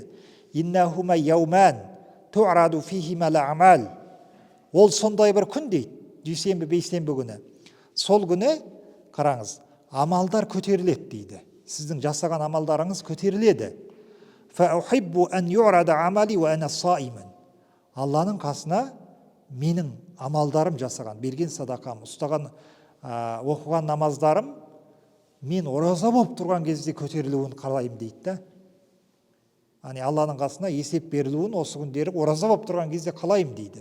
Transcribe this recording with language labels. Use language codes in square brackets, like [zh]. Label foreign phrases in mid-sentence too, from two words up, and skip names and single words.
[ar] إنهما يومان تعرض فيهما الأعمال. [kk] Ол сондай бір күн дейді, дүйсенбі, бейсенбі күні. Сол күні қараңыз, амалдар көтеріледі дейді. Сіздің жасаған амалдарыңыз көтеріледі. [ar] فأحب أن يعرض عملي وأنا صائم. [kk] Алланың қасына менің амалдарым жасаған, берген садақам, ұстаған, оқыған намаздарым мен ораза болып тұрған кезде көтерілуін қалаймын дейді да. Яғни Алланың қасына есеп берілуін осы күндері ораза болып тұрған кезде қалаймын дейді.